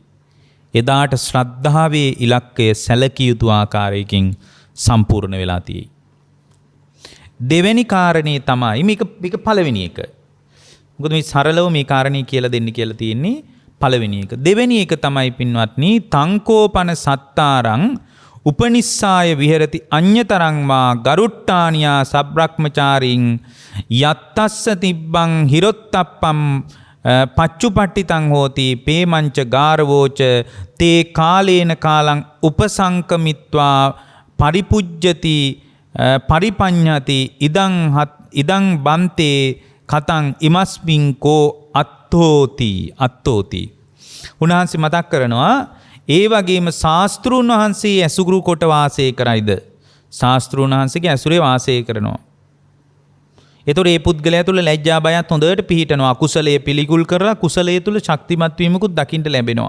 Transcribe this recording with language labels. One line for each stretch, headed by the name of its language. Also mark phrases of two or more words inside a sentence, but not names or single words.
Sinhala: එදාට ශ්‍රද්ධාවේ ඉලක්කය සැලකිය යුතු ආකාරයකින් සම්පූර්ණ වෙලා තියෙයි. දෙවැනි කාරණේ තමයි මේක පළවෙනි එක. මොකද මේ සරලව මේ කාරණේ කියලා දෙන්න කියලා තියෙන්නේ පළවෙනි එක. දෙවැනි එක තමයි පින්වත්නි
Pali: තංකෝපන සත්තාරං උපනිස්සාය විහෙරති අඤ්‍යතරං වා ගරුට්ටානියා සබ්‍රක්‍මචාරින් යත්තස්ස තිබ්බං හිරොත්තප්පම් පච්චුපට්ඨිතං හෝති පේමංච ගාරවෝච තේ කාලේන කාලං උපසංකමිත්වා පරිපුජ්ජති පරිපඤ්ඤති ඉදං බන්තේ කතං ඉමස්මින් කෝ අත්තෝති.
Sinhala: උන්වහන්සේ මතක් කරනවා ඒ වගේම ශාස්ත්‍රූන් වහන්සේ ඇසුරු කොට වාසය කරයිද? ශාස්ත්‍රූන් වහන්සේගේ ඇසුරේ වාසය කරනවා. ඒතොර ඒ පුද්ගලයා තුළ ලැජ්ජා බයත් හොඳට පිහිටනවා. කුසලයේ පිළිකුල් කරලා කුසලයේ තුළ ශක්තිමත් වීමකුත් දකින්න ලැබෙනවා.